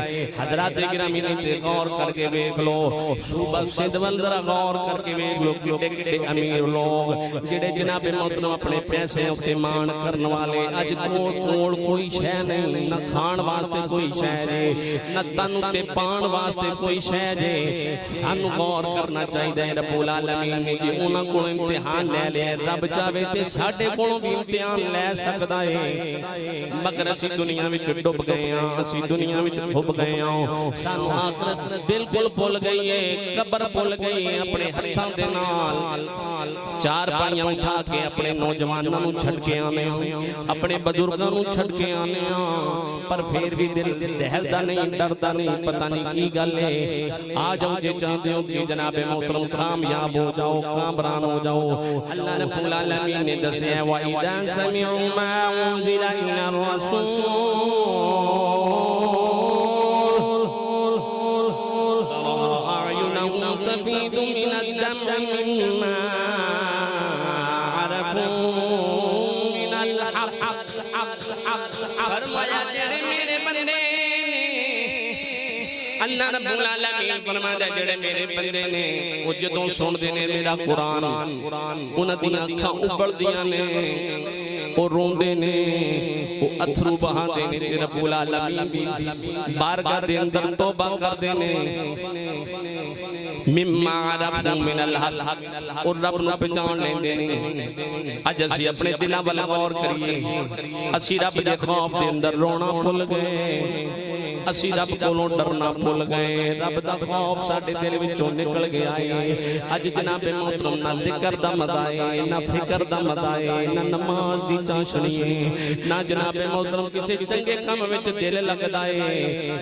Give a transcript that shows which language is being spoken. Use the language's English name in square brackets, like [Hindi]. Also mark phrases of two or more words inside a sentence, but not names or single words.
[Punjabi] حضرت گرامی نے تے غور کر کے ویکھ لو، صوبہ سندھ وال ذرا غور کر کے ویکھ لو، کڈے کڈے امیر لوک جیہڑے جنابِ محترم اپنے پیسے اتے مان کرنے والے، اج کول کوئی شے نہیں، نہ کھان واسطے کوئی شے نہیں، نہ تن تے پان واسطے کوئی شے. سانوں غور کرنا چاہیے رب العالمین نے کہ انہاں کولوں امتحان لے لیا، رب چاہے تے ساڈے کولوں بھی امتحان لے سکدا ہے، مگر اسیں دنیا وچ ڈب گئے ہاں، اسیں دنیا وچ ڈب گئے ہاں، سانوں آخرت بالکل بھل گئی ہے، قبر بھل گئی ہے. اپنے ہتھاں دے نال چار پائیاں اٹھا کے اپنے نوجواناں نوں چھڈ کے آنے، اپنے بزرگاں نوں چھڈ کے آنے، پر فیر بھی دل دہلدا نہیں، ڈردا نہیں، پتہ نہیں کی گل ہے. آ جاؤ جے چاہتے ہو کہ جنابِ محترم کامیاب ہو جاؤ، کامران ہو جاؤ. اللہ رب العالمین نے دسیا [Arabic] وإذا سمعوا ما أنزل إلى الرسول أعينهم تفيض من الدمع مما عرفوا من الحق. [Punjabi] فرمایا جیہڑے میرے بندے اللہ رب العالمین فرماندا جیہڑے میرے بندے نے او جدوں سندے نے میرا قرآن، انہاں دی اکھاں ابلدیاں نے، او روندے نے، او اتھرو بہاندے نے، تے رب العالمین دی بارگاہ دے اندر توبہ کردے نے, [Arabic] مما عرفوا من الحق, [Punjabi] اور رب نوں پہچان لیندے نے. اج اسیں اپنے دلاں ول غور کریے، اسیں رب دے خوف دے اندر رونا بھل گئے، اسی رب کولوں ڈرنا بھل گئے، رب دا خوف ساڈے دل وچوں نکل گیا ہے. اج جنابِ محترم نہ ذکر دا مزہ ہے، نہ فکر دا مزہ ہے، نہ نماز دی چاشنی ہے، نہ جنابِ محترم کسی چنگے کام وچ دل لگدا ہے.